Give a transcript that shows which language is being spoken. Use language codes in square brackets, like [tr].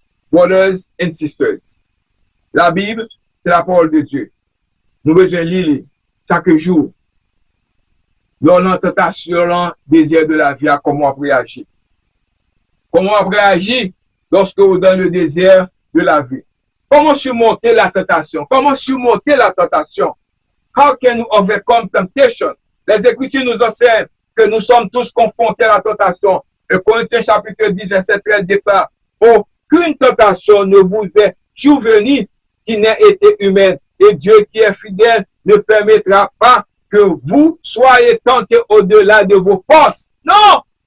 [en] Brothers and sisters, [fr] la Bible, c'est la parole de Dieu. Nous besoin lire chaque jour. Dans la tentation, le désir de la vie, comment on réagit. Comment on réagit lorsque vous donne le désir de la vie. Comment surmonter la tentation? Comment surmonter la tentation? [en] How can we overcome temptation? [fr] Les Écritures nous enseignent que nous sommes tous confrontés à la tentation. Le Corinthiens chapitre 10, verset 13 déclare, aucune tentation ne vous est survenue qui n'ait été humaine. Et Dieu qui est fidèle ne permettra pas que vous soyez tentés au-delà de vos forces. Non!